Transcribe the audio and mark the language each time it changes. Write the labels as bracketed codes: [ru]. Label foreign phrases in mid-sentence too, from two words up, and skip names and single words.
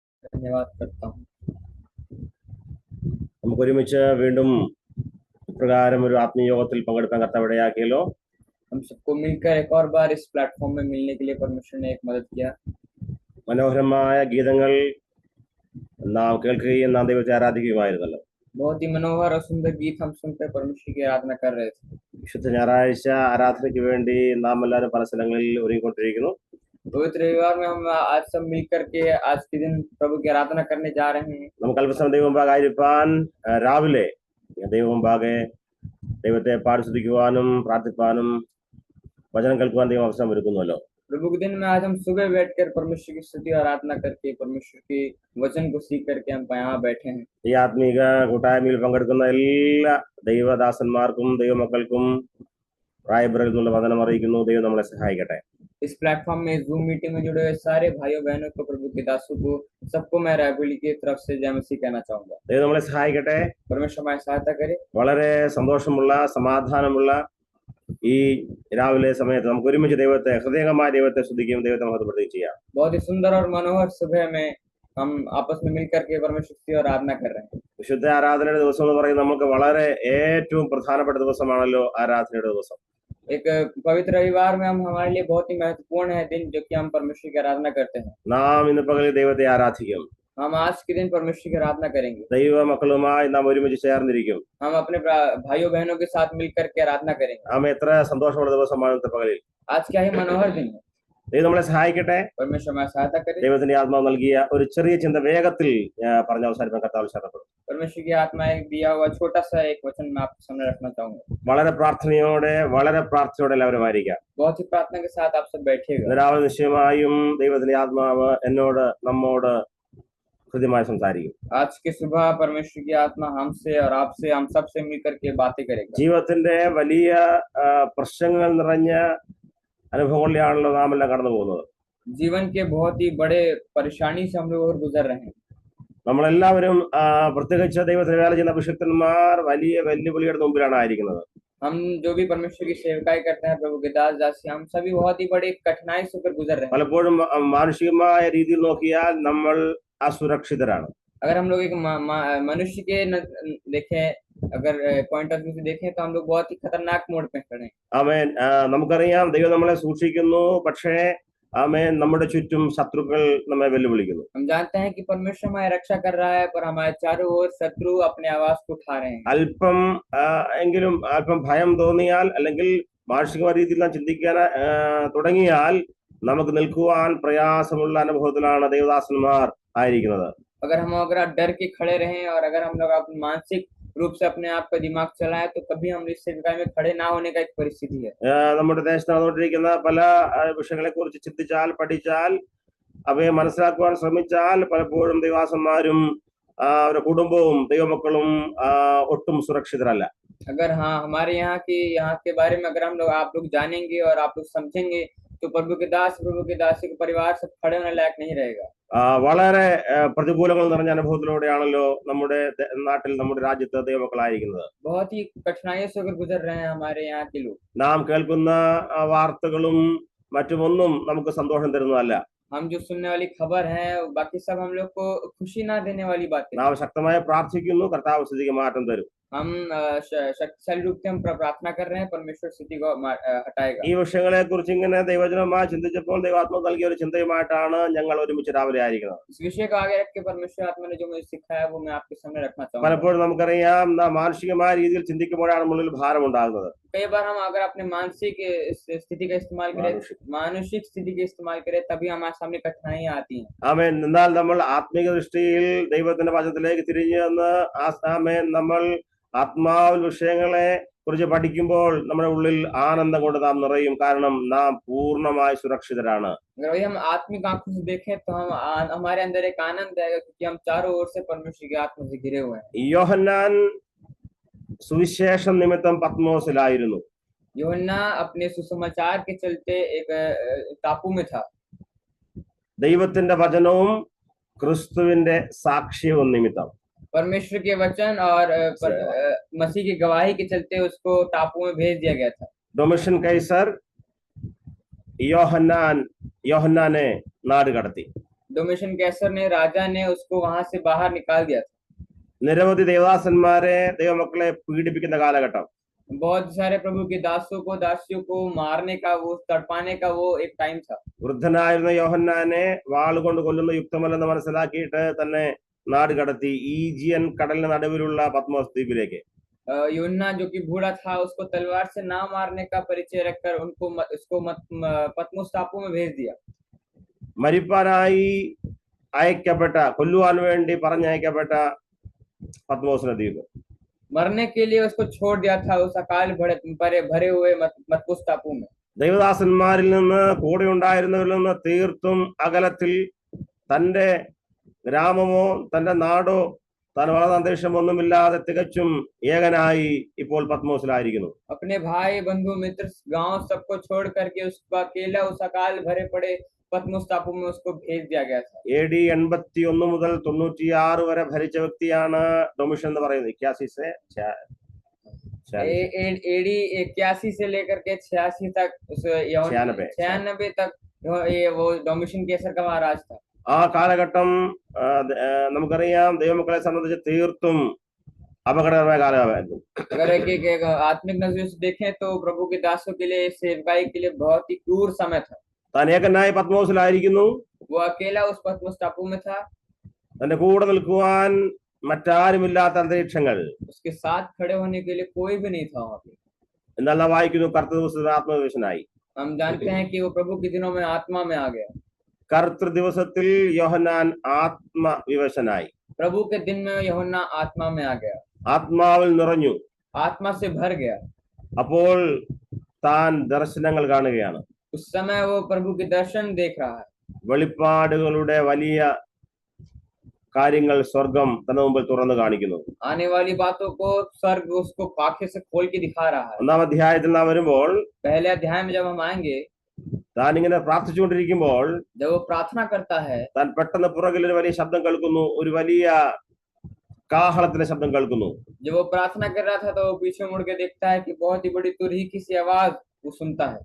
[hi] धन्यवाद करता हूँ। [ml] നമുക്ക് ഒരുമിച്ച് വീണ്ടും ഇപ്രകാരം ഒരു ആത്മീയയോഗത്തിൽ പങ്കെടുക്കാൻ കർത്താവ് ഇടയാക്കിയല്ലോ. [hi] हम सबको मिलकर एक और बार इस प्लेटफॉर्म में मिलने के लिए परमेश्वर ने एक मदद किया। [ml] മനോഹരമായ ഗീതങ്ങൾ നാം കേൾക്കുകയും നാം ദൈവത്തെ ആരാധിക്കുകയുമായിരുന്നല്ലോ. [hi] बहुत ही मनोहर और सुंदर गीत हम सुनकर परमेश्वर की आराधना कर रहे थे। [ml] വിശുദ്ധ ഞായറാഴ്ച ആരാധനയ്ക്ക് വേണ്ടി നാം എല്ലാവരും പല സ്ഥലങ്ങളിൽ ഒരുങ്ങിക്കൊണ്ടിരിക്കുന്നു. [hi] पवित्र रविवार में हम आज सब मिलकर के आज के दिन प्रभु की आराधना करने जा रहे हैं। [ml] നമുക്ക് അല്പസമയം ദൈവമുമ്പാകായിരിക്കാൻ രാവിലെ ദൈവമുമ്പാകെ ദൈവത്തെ പാടി സ്തുതിക്കുവാനും പ്രാർത്ഥിപ്പാനും വചനം കേൾക്കുവാൻ ദൈവം അവസരം ഒരുക്കുന്നുവല്ലോ. [hi] प्रभु के दिन में आज हम सुबह बैठकर परमेश्वर की स्तुति और आराधना करके परमेश्वर के वचन को सीख करके हम यहाँ बैठे हैं। [ml] ഈ ആത്മീക കൂട്ടായ്മയിൽ പങ്കെടുക്കുന്ന എല്ലാ ദൈവദാസന്മാർക്കും ദൈവമക്കൾക്കും പ്രായപരിധിയിൽ നിന്നുള്ള വചനം അറിയിക്കുന്നു. ദൈവം നമ്മളെ സഹായിക്കട്ടെ. [hi] इस प्लेटफॉर्म में जूम मीटिंग में जुड़े हुए सारे भाइयों बहनों को, प्रभु के दासों को, सबको मैं रायबुली की तरफ से जय मसीह कहना चाहूंगा। [ml] ദൈവം നമ്മളെ സഹായിക്കട്ടെ. [hi] परमेश्वर हमारी सहायता करे। [ml] വളരെ സന്തോഷമുള്ള സമാധാനമുള്ള ഈ രാവിലെ സമയത്ത് നമുക്ക് ഒരുമിച്ച് ദൈവത്തെ ഹൃദയംഗമായ ദൈവത്തെ സ്തുതിക്കുകയും ദൈവത്തെ മഹത്വപ്പെടുത്തുകയും ചെയ്യാം. [hi] बहुत ही सुंदर और मनोहर सुबह में हम आपस में मिलकर के परमेश्वर की आराधना कर रहे हैं। [ml] വിശുദ്ധ ആരാധനയുടെ ദിവസം എന്ന് പറയുന്നത് നമുക്ക് വളരെ ഏറ്റവും പ്രധാനപ്പെട്ട ദിവസമാണല്ലോ ആരാധനയുടെ ദിവസം. [hi] एक पवित्र रविवार में हम हमारे लिए बहुत ही महत्वपूर्ण है दिन जो कि हम परमेश्वर की आराधना करते हैं। [ml] നാം ഇന്ന് പകലിൽ ദൈവത്തെ ആരാധിക്കും. [hi] हम आज के दिन परमेश्वर की आराधना करेंगे। [ml] ദൈവ മക്കളുമായി നാം ഒരുമിച്ച് ചേർന്നിരിക്കും. [hi] हम अपने भाइयों बहनों के साथ मिलकर के आराधना करेंगे। [ml] നാം എത്ര സന്തോഷമുള്ള ദിവസമാണ് ഇന്നത്തെ പകലിൽ. [hi] आज क्या ही मनोहर दिन है। [ml] ദൈവം നമ്മളെ സഹായിക്കട്ടെ. [hi] परमेश्वर हमारी सहायता करे। [ml] ദൈവത്തിന്റെ ആത്മാവ് നൽകിയ ഒരു ചെറിയ ചിന്ത വേഗത്തിൽ പറഞ്ഞ അവസാനിപ്പാൻ കർത്താവ് ശരണപ്പെടും. [hi] परमेश्वर की आत्मा एक दिया हुआ छोटा सा एक वचन मैं आपके सामने रखना चाहूंगा। [ml] വളരെ പ്രാർത്ഥനയോടെ എല്ലാവരും ആയിരിക്കാം. [hi] बहुत ही प्रार्थना के साथ आप सब बैठिएगा। [ml] രാവിലെ നിശ്ചയമായും ദൈവത്തിന്റെ ആത്മാവ് നമ്മോട് ഹൃദ്യമായി സംസാരിക്കും. [hi] आज की सुबह परमेश्वर की आत्मा हमसे और आपसे हम सब से मिलकर के बातें करेगा। [ml] ജീവിതത്തിന്റെ വലിയ പ്രശ്നങ്ങൾ നിറഞ്ഞ അനുഭവങ്ങളിലാണല്ലോ നാം എല്ലാം കടന്നു പോകുന്നത്. [hi] जीवन के बहुत ही बड़े परेशानी से हम लोग और गुजर रहे हैं। [ml] നമ്മളെല്ലാവരും പ്രത്യേകിച്ച് ദൈവത്തിന് വേല ചെയ്യുന്ന അഭിഷിക്തന്മാർ വലിയ വെല്ലുവിളിയുടെ മുമ്പിലാണ് ആയിരിക്കുന്നത്. [hi] हम जो भी परमेश्वर की सेवकाई करते हैं, प्रभु के दास दासी, हम सभी बहुत ही बड़ी कठिनाई से होकर गुजर रहे हैं। [ml] പലപ്പോഴും മാനുഷികമായ രീതിയിൽ നോക്കിയാൽ നമ്മൾ അസുരക്ഷിതരാണ്. [hi] अगर हम लोग एक मनुष्य के देखें, अगर [en] point of view [hi] से देखें तो हम लोग बहुत ही खतरनाक मोड़ पे खड़े हैं। [ml] ആമേൻ. നമുക്കറിയാം ദൈവം നമ്മളെ സൂക്ഷിക്കുന്നു. പക്ഷേ ആമേൻ നമ്മുടെ ചുറ്റും ശത്രുക്കൾ നമ്മെ വെല്ലുവിളിക്കുന്നു. [hi] हम जानते हैं कि परमेश्वर हमारी रक्षा कर रहा है, पर हमारे चारों ओर शत्रु अपने आवाज को उठा रहे हैं। [ml] അല്പം ഭയം തോന്നിയാൽ അല്ലെങ്കിൽ മാനുഷികമായ രീതിയിൽ നാം ചിന്തിക്കാൻ തുടങ്ങിയാൽ നമുക്ക് നിൽക്കുവാൻ പ്രയാസമുള്ള അനുഭവത്തിലാണ് ദൈവദാസന്മാർ ആയിരിക്കുന്നത്. [hi] अगर डर के खड़े रहें और अगर हम लोग अपने मानसिक रूप से अपने आप का दिमाग चलाए तो कभी हम इस सेवकाई में खड़े ना होने का एक परिस्थिति है। [ml] നമ്മുടെ ദേശത്ത് നടന്നുകൊണ്ടിരിക്കുന്ന പല വിഷയങ്ങളെ കുറിച്ച് ചിന്തിച്ചാൽ പഠിച്ചാൽ അവയെ മനസ്സിലാക്കുവാൻ ശ്രമിച്ചാൽ പലപ്പോഴും ദൈവദാസന്മാരും അവരുടെ കുടുംബവും ദൈവമക്കളും ഒട്ടും സുരക്ഷിതരല്ല. [hi] अगर हाँ हमारे यहाँ के बारे में अगर आप लोग जानेंगे और आप लोग समझेंगे तो प्रभु के दासी के परिवार सब खड़े होने लायक नहीं रहेगा। [ml] വളരെ പ്രതികൂലങ്ങൾ നിറഞ്ഞ അനുഭവത്തിലൂടെയാണല്ലോ നമ്മുടെ നാട്ടിൽ നമ്മുടെ രാജ്യത്ത് ദൈവമക്കളായിരിക്കുന്നത്. [hi] बहुत ही कठिनाइयों से होकर गुजर रहे हैं हमारे यहाँ के लोग। [ml] നാം കേൾക്കുന്ന വാർത്തകളും മറ്റുമൊന്നും നമുക്ക് സന്തോഷം തരുന്നതല്ല. [hi] हम जो सुनने वाली खबर है बाकी सब हम लोग को खुशी ना देने वाली बातें। [ml] നാം ശക്തമായി പ്രാർത്ഥിക്കുന്നു, കർത്താവ് സ്ഥിതിക്ക് മാറ്റം തരും. [hi] हम शक्तिशाली रूप से हम प्रार्थना कर रहे हैं, परमेश्वर स्थिति को हटाएगा। [ml] ഈ വിഷയങ്ങളെ കുറിച്ച് ഇങ്ങനെ ദൈവജനമായി ചിന്തിച്ചപ്പോൾ ദൈവാത്മാവ് നൽകിയ ഒരു ചിന്തയുമായിട്ടാണ് ഞങ്ങൾ ഒരുമിച്ച് രാവിലെ ആയിരിക്കുന്നത്. [hi] इस विषय को आगे रख के परमेश्वर आत्मा ने जो मुझे सिखाया वो मैं आपके सामने रखना चाहूंगा। [ml] പലപ്പോഴും നമുക്കറിയാം നാം മാനുഷികമായ രീതിയിൽ ചിന്തിക്കുമ്പോഴാണ് ഉള്ളിൽ ഭാരം ഉണ്ടാകുന്നത്. [hi] कई बार हम अगर अपने मानसिक स्थिति का इस्तेमाल करें, मानसिक स्थिति का इस्तेमाल करें, तभी हमारे सामने कठिनाइयां आती हैं। [ml] ആമേൻ. എന്നാൽ നമ്മൾ ആത്മീക ദൃഷ്ടിയിൽ ദൈവത്തിന്റെ വചനത്തിലേക്ക് തിരിഞ്ഞു വന്ന് ആമേൻ നമ്മൾ ആത്മാവിൽ വിഷയങ്ങളെ കുറിച്ച് പഠിക്കുമ്പോൾ നമ്മുടെ ഉള്ളിൽ ആനന്ദം കൊണ്ട് നാം നിറയും. കാരണം നാം പൂർണ്ണമായി സുരക്ഷിതരാണ്. [hi] अगर वही हम आत्मिक आंखों से देखें तो हमारे अंदर एक आनंद आएगा क्योंकि हम चारों ओर से परमेश्वर की आत्मा से घिरे हुए हैं। [ml] യോഹന്നാൻ സുവിശേഷം നിമിത്തം പത്മോസിലായിരുന്നു. [hi] यूहन्ना अपने सुसमाचार के चलते एक टापू में था। [ml] ദൈവത്തിന്റെ വചനവും ക്രിസ്തുവിന്റെ സാക്ഷ്യവും നിമിത്തം [hi] परमेश्वर के वचन और मसीह की गवाही के चलते उसको टापू में भेज दिया गया था। [ml] ഡൊമിഷ്യൻ കൈസർ യോഹന്നാനെ നാട് കടത്തി. [hi] डोमिशन कैसर ने राजा ने उसको वहां से बाहर निकाल दिया था। [ml] നിരവധി ദേവദാസന്മാരെ ദൈവമക്കളെ പീഡിപ്പിക്കുന്ന കാലഘട്ടം. [hi] बहुत सारे प्रभु के दासों को दासियों को मारने का, वो तड़पाने का वो एक टाइम था। [ml] വൃദ്ധനായിരുന്ന യോഹന്നാനെ വാളുകൊണ്ട് കൊല്ലുന്ന യുക്തമല്ലെന്ന് മനസ്സിലാക്കിയിട്ട് തന്നെ നാട് കടത്തി ഈജിയൻ കടലിന് നടുവിലുള്ള പത്മോസ് ദ്വീപിലേക്ക്. [hi] यूहन्ना जो कि बूढ़ा था, उसको तलवार से ना मारने का परिचय रखकर उसको पतमोस टापू में भेज दिया। [ml] മരിപ്പാനായി അയക്കപ്പെട്ട, കൊല്ലുവാൻ വേണ്ടി പറഞ്ഞയക്കപ്പെട്ട പത്മോസിന്റെ ദ്വീപ്. [hi] मरने के लिए उसको छोड़ दिया था उस अकाल भरे हुए पतमोस टापू में। [ml] ദൈവദാസന്മാരിൽ നിന്ന്, കൂടെ ഉണ്ടായിരുന്നവരിൽ നിന്ന് തീർത്തും അകലത്തിൽ, തന്റെ ഗ്രാമമോ തന്റെ നാടോ താൻ വളർന്ന അന്തരീക്ഷമൊന്നുമില്ലാതെ തികച്ചും ഏകനായി ഇപ്പോൾ പത്മോസിലായിരിക്കുന്നു. [hi] अपने भाई बंधु मित्र गांव सबको छोड़ करके उसको अकेला उस अकाल भरे पड़े पतमोस टापू में उसको भेज दिया गया था। [ml] AD 81 മുതൽ 96 വരെ ഭരിച്ച വ്യക്തിയാണ് ഡൊമിഷൻ എന്ന് പറയുന്നത്. [hi] AD 81 से लेकर के 86 तक, 96 तक ये वो डोमिशन कैसर का महाराज था। [ml] ആ കാലഘട്ടം നമുക്കറിയാം, ദൈവമക്കളെ സംബന്ധിച്ച് തീർത്തും അപകടകരമായ കാലമായിരുന്നു. [hi] अगर एक आत्मिक नजर से देखें तो प्रभु के दासों के लिए, सेवकाई के लिए बहुत ही क्रूर समय था। [ml] താൻ ഏകനായി പത്മോസിലായിരിക്കുന്നു. [hi] वो अकेला उस पतमोस टापू में था। [ml] തന്റെ കൂടെ നിൽക്കുവാൻ മറ്റാരുമില്ലാത്ത അന്തരീക്ഷങ്ങൾ. [hi] उसके साथ खड़े होने के लिए कोई भी नहीं था वहां पे। [ml] എന്നാൽ നാം വായിക്കുന്നു, കർത്തൃ ദിവസത്തിൽ ആത്മവിവശനായി. [hi] हम जानते हैं कि वो प्रभु के दिनों में आत्मा में आ गया। [ml] കർത്തൃ ദിവസത്തിൽ യോഹന്നാൻ ആത്മവിവശനായി. [hi] प्रभु के दिन में यूहन्ना आत्मा में आ गया, [ml] ആത്മാവിൽ നിറഞ്ഞു. [hi] आत्मा से भर गया। [ml] അപ്പോൾ താൻ ദർശനങ്ങൾ കാണുകയാണ്. [hi] उस समय वो प्रभु के दर्शन देख रहा है। [ml] വെളിപ്പാടുകളുടെ വലിയ കാര്യങ്ങൾ സ്വർഗം തന്റെ മുമ്പിൽ തുറന്നു കാണിക്കുന്നു. [hi] आने वाली बातों को स्वर्ग उसको आंखें से खोल के दिखा रहा है। [ml] 1-ാം അധ്യായത്തിൽ നാം വരുമ്പോൾ, [hi] पहले अध्याय में जब हम आएंगे, [ml] താൻ ഇങ്ങനെ പ്രാർത്ഥിച്ചുകൊണ്ടിരിക്കുമ്പോൾ [hi] जब वो प्रार्थना करता है, [ml] താൻ പെട്ടെന്ന് പുറകിൽ ഒരു വലിയ ശബ്ദം കേൾക്കുന്നു. ഒരു വലിയ കാഹളത്തിന്റെ ശബ്ദം കേൾക്കുന്നു. [hi] जब वो प्रार्थना कर रहा था तो वो पीछे मुड़ के देखता है कि बहुत ही बड़ी तुरही की सी आवाज वो सुनता है।